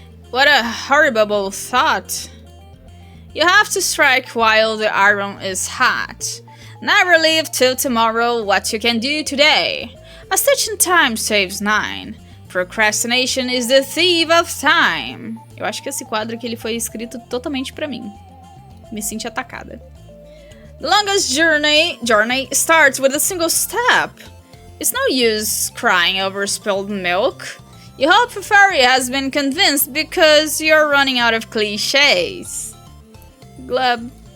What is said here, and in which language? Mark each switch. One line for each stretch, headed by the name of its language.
English: What a horrible thought. You have to strike while the iron is hot. Never leave till tomorrow what you can do today. A stitch in time saves 9. Procrastination is the thief of time.
Portuguese: Eu acho que esse quadro aqui ele foi escrito totalmente pra mim. Me senti atacada.
English: The longest journey starts with a single step. It's no use crying over spilled milk. You hope Feferi has been convinced because you're running out of cliches. Glub.